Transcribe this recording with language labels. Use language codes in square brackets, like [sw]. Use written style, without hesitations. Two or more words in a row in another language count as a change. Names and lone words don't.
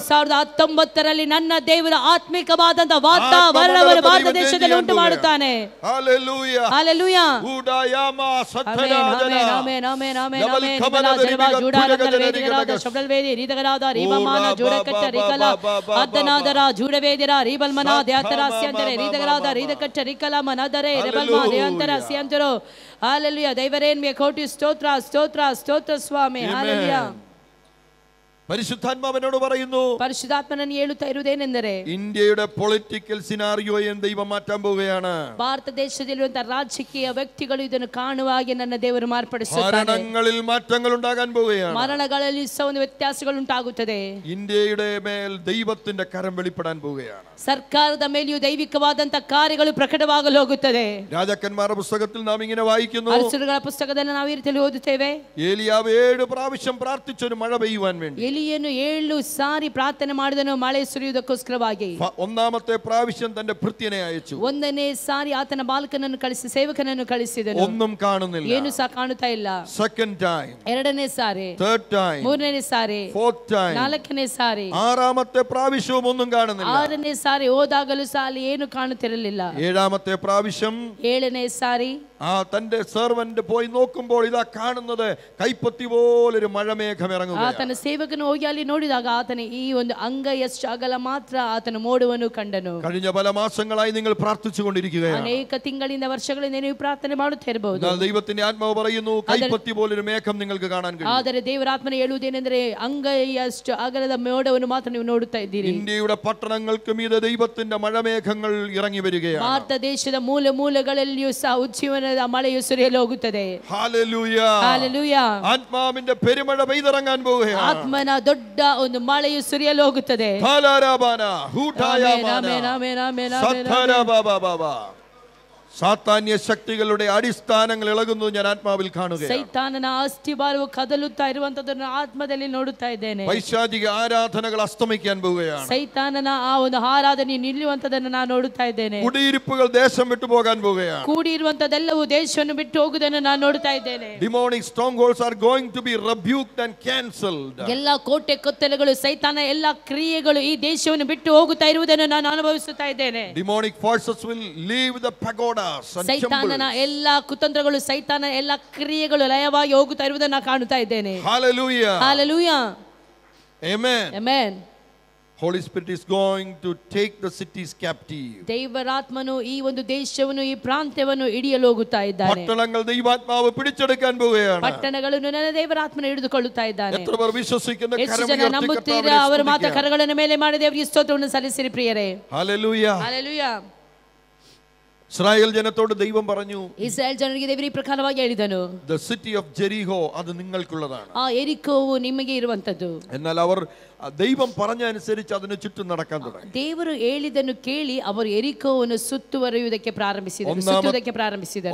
[kn] 2019 ನನ್ನ ದೇವರ ಆತ್ಮಿಕವಾದಂತ ವಾತಾವರಣವನ್ನು ಭಾರತ ದೇಶದಲ್ಲಿ ಉಂಟು ಮಾಡುತ್ತಾನೆ. ಹalleluya hallelujah ಉಡಾಯಾಮ ಸತ್ತರಾಜನ ಆಮೆನ್ ಆಮೆನ್ ಆಮೆನ್ ಆಮೆನ್ ಗಲಾಜರವಾ ಜೂಡಾರಕಲ ವೇದಿಗರಾದ ಶಬ್ದಲ್ವೇದಿ ರೀದಗರಾದ ರೀಬಮಾನ ಜೂಡಕಟ್ಟ ರಿಕಲ ಅದ್ದನಾದರ ಜೂಡವೇದಿರ ರೀಬಲ್ಮನ ದ್ಯಾತರಾಸ್ಯಂತರೆ ರೀದಗರಾದ ರೀದಕಟ್ಟ ರಿಕಲ ಮನದರೆ ರೆಬಲ್ಮ ದೇವಂತರ ಸ್ಯಂತರೋ. Hallelujah. ದೈವರೇನ್ಮೆ ಕೋಟಿ ಸ್ತೋತ್ರ ಸ್ತೋತ್ರ ಸ್ತೋತ್ರ ಸ್ವಾಮಿ. Hallelujah. [ml] പരിശുദ്ധാത്മാവനോട് പറയുന്നു, [kn] പരിശുദ്ധാത്മനನ್ನು ಹೇಳುತ್ತಾ ಇರುವುದೇನೆಂದರೆ [ml] ഇന്ത്യയുടെ [en] political scenario [ml] ദൈവം മാറ്റാൻ പോവുകയാണ്. [kn] ಭಾರತ ದೇಶದಲ್ಲಿರುವಂತಹ ರಾಜಕೀಯ ವ್ಯಕ್ತಿಗಳು ಇದನ್ನು ಕಾಣುವ ಹಾಗೆ ನನ್ನ ದೇವರು ಮಾರ್ಪಡಿಸುತ್ತಾರೆ. [ml] മരണങ്ങളിൽ മാറ്റങ്ങൾ ഉണ്ടാകാൻ പോവുകയാണ്. [kn] ಮರಣಗಳಲ್ಲಿ ಸಹ ಒಂದು ವ್ಯತ್ಯಾಸಗಳು ಉಂಟಾಗುತ್ತದೆ. [ml] ഇന്ത്യയുടെ മേൽ ദൈവത്തിന്റെ കരം വെളിപ്പെടാൻ പോവുകയാണ്. [kn] ಸರ್ಕಾರದ ಮೇಲೆಯೂ ದೈವಿಕವಾದಂತಹ ಕಾರ್ಯಗಳು ಪ್ರಕಟವಾಗಲು ಹೋಗುತ್ತದೆ. [ml] രാജാക്കന്മാരുടെ പുസ്തകത്തിൽ നാം ഇങ്ങനെ വായിക്കുന്നു, [kn] ಅರಸರುಗಳ ಪುಸ್ತಕದಲ್ಲಿ ನಾವು ಈ ರೀತಿಯಲ್ಲಿ ಓದುತ್ತೇವೆ, [ml] ഏലിയാവ് 7 പ്രാവശ്യം പ്രാർത്ഥിച്ചൊരു മഴ പെയ്യുവാൻ വേണ്ടി. [kn] ಎಲಿಯನು 7 ಸಾರಿ ಪ್ರಾರ್ಥನೆ ಮಾಡಿದನು ಮಳೆ ಸುರಿಯುವುದಕ್ಕೋಸ್ಕರವಾಗಿ. [ml] ഒന്നാമത്തെ പ്രാവശ്യം തന്റെ ഭൃത്യനെ അയച്ചു. [kn] 1ನೇ ಸಾರಿ ಆತನ ಬಾಲಕನನ್ನು ಕಳಿಸಿ ಸೇವಕನನ್ನು ಕಳಿಸಿದನು. [ml] ഒന്നും കാണുന്നില്ല. [kn] ಏನು ಸಹ ಕಾಣುತ್ತಾ ಇಲ್ಲ. [en] second time, [kn] 2ನೇ ಸಾರಿ, [en] third time, [kn] 3ನೇ ಸಾರಿ, [en] fourth time, [kn] 4ನೇ ಸಾರಿ, [ml] ആറാമത്തെ പ്രാവശ്യവും ഒന്നും കാണുന്നില്ല. [kn] 6ನೇ ಸಾರಿ ಹೋದಾಗಲೂ ಸಹ ಅಲ್ಲಿ ಏನು ಕಾಣುತ್ತಿರಲಿಲ್ಲ. [ml] ഏഴാമത്തെ പ്രാവശ്യം, [kn] 7ನೇ ಸಾರಿ [ml] തന്റെ സെർവന്റ് പോയി നോക്കുമ്പോൾ ഇതാ കാണുന്നത് കൈപ്പത്തി പോലൊരു മഴമേഘം ഇറങ്ങുക. [kn] ಆತನ ಸೇವಕನು ಹೋಗಿ ಅಲ್ಲಿ ನೋಡಿದಾಗ ಆತನ ಈ ಒಂದು ಅಂಗೈಯಷ್ಟು ಅಗಲ ಮಾತ್ರ ಆತನ ಮೋಡವನ್ನು ಕಂಡನು. [ml] കഴിഞ്ഞ പല മാസങ്ങളായി നിങ്ങൾ പ്രാർത്ഥിച്ചുകൊണ്ടിരിക്കുകയാണ്. [kn] ಅನೇಕ ತಿಂಗಳಿಂದ ವರ್ಷಗಳಿಂದ ನೀವು ಪ್ರಾರ್ಥನೆ ಮಾಡುತ್ತಾ ಇರಬಹುದು. [ml] ദൈവത്തിന്റെ ആത്മാവ് പറയുന്നു, കൈപ്പത്തി പോലൊരു മേഘം നിങ്ങൾക്ക് കാണാൻ കഴിയും. [kn] ಆದರೆ ದೇವರ ಆತ್ಮನ ಹೇಳುವುದೇನೆಂದರೆ ಅಂಗೈಯಷ್ಟು ಅಗಲದ ಮೋಡವನ್ನು ಮಾತ್ರ ನೀವು ನೋಡುತ್ತಾ ಇದ್ದೀರಿ. [ml] ഇന്ത്യയുടെ പട്ടണങ്ങൾക്ക് മീതെ ദൈവത്തിന്റെ മഴമേഘങ്ങൾ ഇറങ്ങി വരികയാണ്. [kn] ಭಾರತ ದೇಶದ ಮೂಲ ಮೂಲೆಗಳಲ್ಲಿಯೂ ಸಹ ಉಜ್ಜೀವನದ ಮಳೆಯು ಸುರಿಯಲು ಹೋಗುತ್ತದೆ. [ml] ഹല്ലേലൂയ. [kn] ಹಲ್ಲೆಲೂಯಾ. [ml] ആത്മാവിന്റെ പെരുമഴ പെയ്തിറങ്ങാൻ പോവുകയാണ്. [kn] ಆತ್ಮನ ದೊಡ್ಡ ಒಂದು ಮಳೆಯು ಸುರಿಯಲು ಹೋಗುತ್ತದೆ. ധാരാബാന ഹൂടായാബാന ಆಮೆನ್ ಆಮೆನ್ ಆಮೆನ್ ಆಮೆನ್. സത്തരബാബാബാ. [ml] സാത്താന്യ ശക്തികളുടെ അടിസ്ഥാനങ്ങൾ ഇളകുന്നത് ഞാൻ ആത്മാവിൽ കാണുകയാണ്. [kn] ಸೈತಾನನ ಅಸ್ಥಿಭಾರವು ಕದಲುತ್ತಾ ಇರುವಂತದನ್ನು ಆತ್ಮದಲ್ಲಿ ನೋಡುತ್ತಾ ಇದ್ದೇನೆ. [ml] പൈശാചിക ആരാധനകൾ അസ്തമിക്കാൻ പോവുകയാണ്. [kn] ಸೈತಾನನ ಆ ಒಂದು ಆರಾಧನೆ ನಿಲ್ಲುವಂತದನ್ನು ನಾನು ನೋಡುತ್ತಾ ಇದ್ದೇನೆ. [ml] കുടിയിരിപ്പുകൾ ദേശം വിട്ടു പോകാൻ പോവുകയാണ്. [kn] ಕೂಡಿರುವಂತದೆಲ್ಲವೂ ದೇಶವನ್ನು ಬಿಟ್ಟು ಹೋಗುವುದನ್ನು ನಾನು ನೋಡುತ್ತಾ ಇದ್ದೇನೆ. [en] Demonic strongholds are going to be rebuked and cancelled. [kn] ಎಲ್ಲ ಕೋಟೆ ಕೊತ್ತಲೆಗಳು, ಸೈತಾನ ಎಲ್ಲ ಕ್ರಿಯೆಗಳು ಈ ದೇಶವನ್ನು ಬಿಟ್ಟು ಹೋಗುತ್ತಾ ಇರುವುದನ್ನು ನಾನು ಅನುಭವಿಸುತ್ತಾ ಇದ್ದೇನೆ. [en] Demonic forces will leave the pagodas. chaos and [kn] ಸೈತಾನನ [en] tumbles. [kn] ಎಲ್ಲಾ ಕುತಂತ್ರಗಳು, ಸೈತಾನನ ಎಲ್ಲಾ ಕ್ರಿಯೆಗಳು ಲಯವಾಗಿ ಹೋಗುತ್ತಾ ಇರುವುದನ್ನು ನಾನು ಕಾಣುತ್ತಾ ಇದ್ದೇನೆ. [en] Hallelujah. Hallelujah. Amen. Amen. Holy Spirit is going to take the cities captive. [kn] ದೇವರಾತ್ಮನು ಈ ಒಂದು ದೇಶವನ್ನು, ಈ ಪ್ರಾಂತ್ಯವನ್ನು ಹಿಡಿಯಲು ಹೋಗುತ್ತಾ ಇದ್ದಾನೆ. [ml] പട്ടണങ്ങൾ ദൈവാത്മാവ് പിടിച്ചെടുക്കാൻ പോവുകയാണ്. [kn] ಪಟ್ಟಣಗಳನ್ನು ನನ್ನ ದೇವರಾತ್ಮನ ಹಿಡಿದುಕೊಳ್ಳುತ್ತಾ ಇದ್ದಾನೆ. [ml] എത്ര പേർ വിശ്വസിക്കുന്ന [kn] ಎಷ್ಟು ಜನ ನಂಬುತ್ತೀರಾ? ಅವರ ಮಾತ ಕರಗಳನ್ನು ಮೇಲೆ ಮಾಡಿ ದೇವರಿಗೆ ಸ್ತೋತ್ರವನ್ನು ಸಲ್ಲಿಸಿರಿ ಪ್ರಿಯರೇ. Hallelujah. Hallelujah. [ml] ഇസ്രായേൽ ജനത്തോട് ദൈവം പറഞ്ഞു, [kn] ಇಸ್ರಾಯೇಲ್ ಜನರಿಗೆ ದೇವರು ಈ ಪ್ರಕಾರವಾಗಿ ಹೇಳಿದನು, [en] the city of Jericho ಅದು നിങ്ങൾക്കുള്ളതാണ്. [kn] ಆ ಎರಿಕೋವು ನಿಮಗೆ ಇರುವಂತದ್ದು. [ml] എന്നാൽ അവർ ദൈവം പറഞ്ഞ അനുസരിച്ച് അതിന് ചുറ്റും നടക്കാൻ തുടങ്ങി. [kn] ದೇವರು ಹೇಳಿದನ್ನು ಕೇಳಿ ಅವರು ಎರಿಕೋವನ್ನು ಸುತ್ತುವರಿಯುವುದಕ್ಕೆ ಪ್ರಾರಂಭಿಸಿದರು.